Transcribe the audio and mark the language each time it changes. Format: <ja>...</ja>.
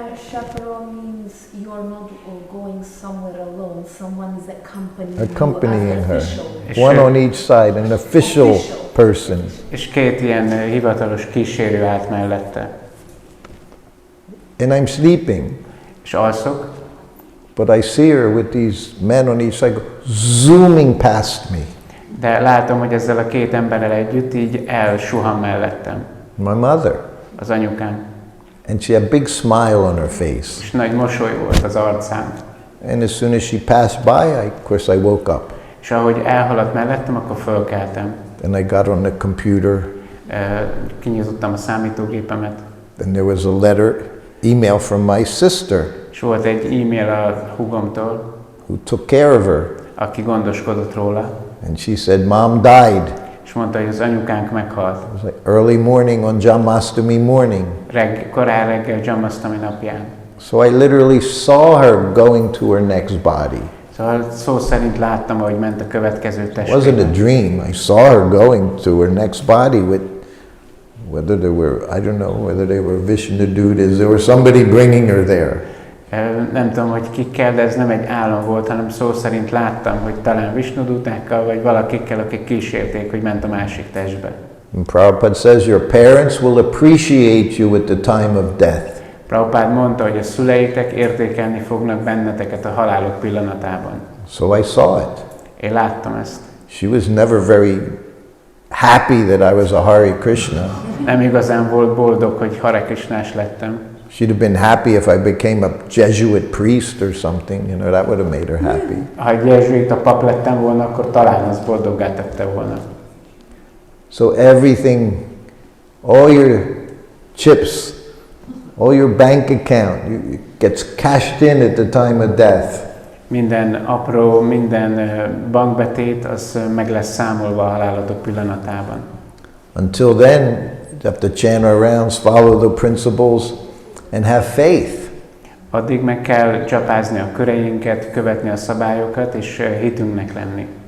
<en>Chaperone means you're not going somewhere alone. Someone is accompanying Accompanying her. official. One on each side, an official person.</en> <hu>És két ilyen hivatalos kísérő állt mellette.</hu> <en>And I'm sleeping.</en> <hu>És alszok,</hu> <en>But I see her with these men on each side zooming past me.</en> <hu>de látom, hogy ezzel a két emberrel együtt így elsuhan mellettem.</hu> <en>My mother.</en> <hu>Az anyukám.</hu> <en>And she had a big smile on her face.</en> <hu>És nagy mosoly volt az arcán.</hu> <en>And as soon as she passed by, of course I woke up.</en> <hu>És ahogy elhaladt mellettem, akkor fölkeltem.</hu> <en>And I got on the computer.</en> <hu>Kinyitottam a számítógépemet.</hu> <en>And there was a letter, email from my sister,</en> <hu>És volt egy e-mail a húgomtól,</hu> <en>who took care of her.</en> <hu>aki gondoskodott róla.</hu> <en>And she said, Mom died.</en> <hu>És mondta, hogy az anyukánk meghalt.</hu> <en>It was like early morning on Janmashtami morning.</en> <hu>Korán reggel Janmashtami napján.</hu> <en>So I literally saw her going to her next body.</en> <hu>Szóval szó szerint láttam, ahogy ment a következő</hu> <en>It wasn't</en> <hu>testvébe.</hu> <en>a dream. I saw her going to her next body with, whether there were, I don't know, whether they were Vishnu dudes, there was somebody bringing her there.</en> <hu>Nem tudom, hogy kikkel, de ez nem egy álom volt, hanem szó szerint láttam, hogy talán Vishnu-dutákkal, vagy valakikkel, akik kísérték, hogy ment a másik testbe.</hu> <en>And Prabhupada says, your parents will appreciate you at the time of death.</en> <hu>Prabhupada mondta, hogy a szüleitek értékelni fognak benneteket a halálok pillanatában.</hu> <en>So I saw it.</en> <hu>Én láttam ezt.</hu> <en>She was never very happy that I was a Hare Krishna.</en> <hu>Nem igazán volt boldog, hogy Hare Krishnás lettem.</hu> <en>She'd have been happy if I became a Jesuit priest or something, you know, that would have made her happy.</en> <hu>Ha egy jezsuita pap lettem volna, akkor talán az boldoggá tette volna.</hu> <en>So everything, all your chips, all your bank account gets cashed in at the time of death.</en> <hu>Minden apró, minden bankbetét, az meg lesz számolva a halálatok pillanatában.</hu> <en>Until then, you have to chant our rounds, follow the principles, and have faith.</en> <hu>Addig meg kell csapázni a köreinket, követni a szabályokat, és hitünknek lenni.</hu>